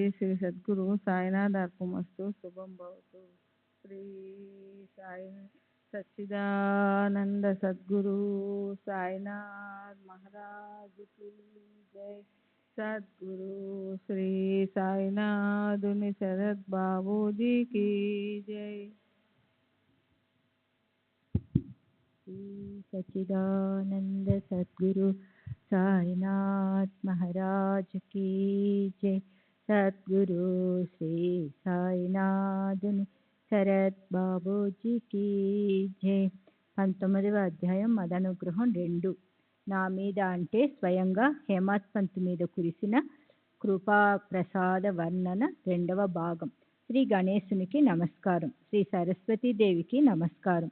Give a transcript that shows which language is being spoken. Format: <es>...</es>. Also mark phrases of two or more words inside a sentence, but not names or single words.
<te>శ్రీ సద్గురు సాయినాథ్ అర్పమస్తు. శుభం భవతు. శ్రీ సాయి సచ్చిదానంద సద్గురు సాయినాథ్</te> <hi>महाराज की जय.</hi> <te>సద్గురు శ్రీ సాయినాథుని శరత్ బాబూజీ</te> <hi>की जय. श्री सच्चिदानंद सद्गुरु साईनाथ महाराज की जय.</hi> <te>సద్గురు శ్రీ సాయినాథుని శరత్ బాబూజీకి జై. 19వ అధ్యాయం మదనుగ్రహం 2. నా మీద అంటే స్వయంగా హేమత్ పంత్ మీద కురిసిన కృపా ప్రసాద వర్ణన 2వ భాగం. శ్రీ గణేశునికి నమస్కారం. శ్రీ సరస్వతీదేవికి నమస్కారం.</te>